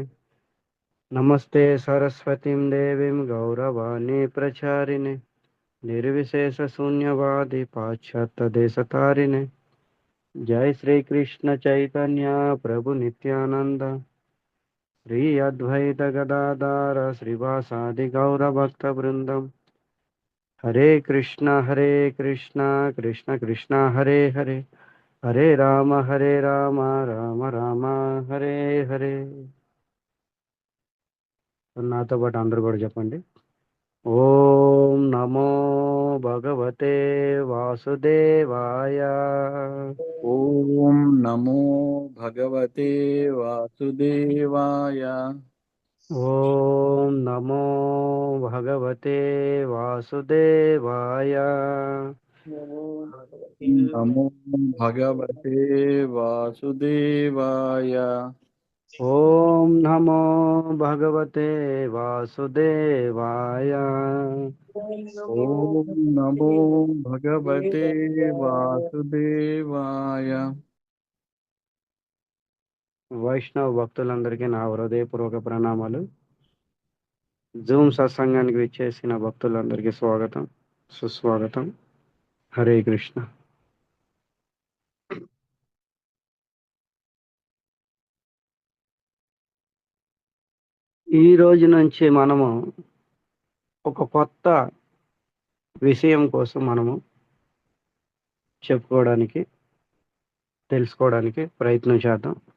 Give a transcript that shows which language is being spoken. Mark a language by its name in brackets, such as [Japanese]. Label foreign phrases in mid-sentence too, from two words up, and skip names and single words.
[Sanskrit] नमस्ते सरस्वतीं देवीं गौरवाणी प्रचारिणे निर्विशेषशून्यवादी पाश्चात्यदेशतारिणे। जय श्री कृष्ण चैतन्य प्रभु नित्यानंद श्री अद्वैत गदाधर श्रीवासादि गौर भक्त वृंदम। हरे कृष्ण कृष्ण कृष्ण हरे हरे, हरे राम राम राम हरे हरे। [Telugu] నాతో పాటు అందరూ కూడా చెప్పండి. [Sanskrit] ఓం నమో భగవతే వాసుదేవాయ. ఓం నమో భగవతే వాసుదేవాయ. ఓం నమో భగవతే వాసుదేవాయ. నమో భగవతే వాసుదేవాయ. ఓం నమో భగవతే వాసుదేవాయ. ఓం నమో భగవతే వాసుదేవాయ. [Telugu] వైష్ణవ భక్తులందరికీ నా హృదయపూర్వక ప్రణామాలు. జూమ్ సత్సంగానికి విచ్చేసిన భక్తులందరికీ స్వాగతం, సుస్వాగతం. [Sanskrit] హరే కృష్ణ. [Telugu] ఈ రోజు నుంచి మనము ఒక కొత్త విషయం కోసం మనము చెప్పుకోవడానికి, తెలుసుకోవడానికి ప్రయత్నం చేద్దాం.